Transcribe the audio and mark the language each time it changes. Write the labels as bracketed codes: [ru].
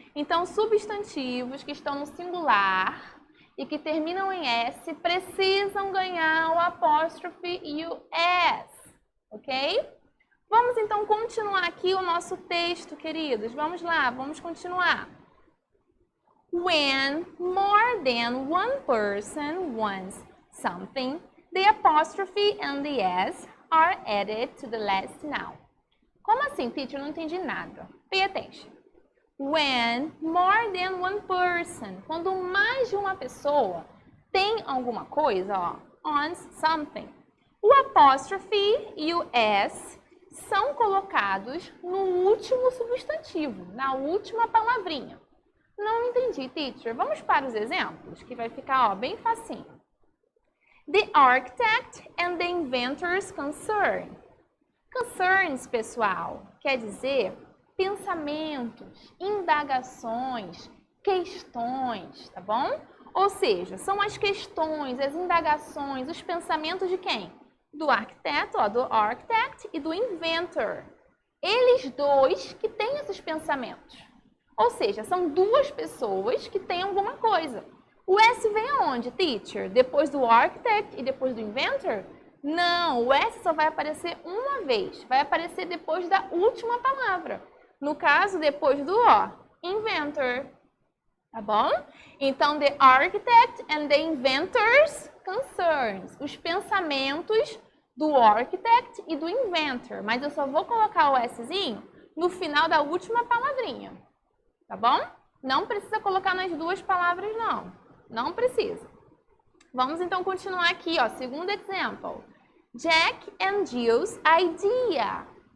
[pt] Então, substantivos que estão no singular e que terminam em S precisam ganhar o apóstrofe e o S, ok? Vamos então continuar aqui o nosso texto, queridos. Vamos lá, vamos continuar. [en] When more than one person wants something, the apostrophe and the S are added to the last noun. [pt] Como assim, teacher? Eu não entendi nada. [en] Pay attention. When more than one person, [pt] quando mais de uma pessoa tem alguma coisa, ó, [en] wants something, [pt] o apóstrofe e o S são colocados no último substantivo, na última palavrinha. Não entendi, teacher. Vamos para os exemplos, que vai ficar ó, bem facinho. [en] The architect and the inventor's concern. [pt] Concerns, pessoal, quer dizer pensamentos, indagações, questões, tá bom? Ou seja, são as questões, as indagações, os pensamentos de quem? Do arquiteto, ó, do architect e do inventor. Eles dois que têm esses pensamentos. Ou seja, são duas pessoas que têm alguma coisa. O S vem aonde, teacher? Depois do architect e depois do inventor? Não, o S só vai aparecer uma vez. Vai aparecer depois da última palavra. No caso, depois do ó, inventor. Tá bom? [en] Então, the architect and the inventor's concerns. [pt] Os pensamentos do architect e do inventor. Mas eu só vou colocar o Szinho no final da última palavrinha. Tá bom? Não precisa colocar nas duas palavras, não. Não precisa. Vamos então continuar aqui, ó. Segundo exemplo. [en] Jack and Jill's idea.